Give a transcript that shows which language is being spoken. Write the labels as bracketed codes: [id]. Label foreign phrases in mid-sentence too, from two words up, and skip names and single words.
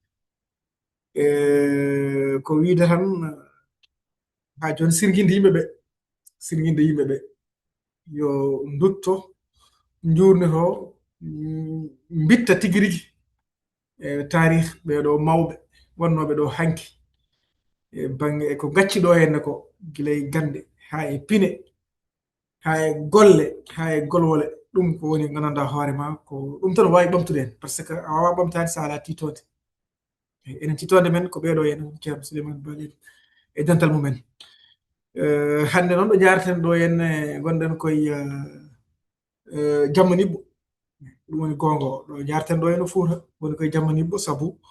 [ff] ko wiide tan ha joni sirguinde yimɓeɓe yo dutto jurnito bitta tigui rigui tarih ɓeɗo mawɓe wonnoɓe ɗo hanki banggue ko gacci ɗo henne ko guilay gande ha e pine ha e golle ha e golwole ɗum ko woni gandanɗa hoorema ko ɗum tan wawi ɓamtude hen [fr] par ce que [ff] a wawa ɓamtade sa ala titode enen titode men ko ɓeɗo henna ceerno Souleymane Balel e dental mumen hande noon ɗo jareten ɗo henne gonɗen koye jamma nibbo ɗum woni gonga o ɗo jarten ɗo henne Fouta woni koye jamma nibbo saabu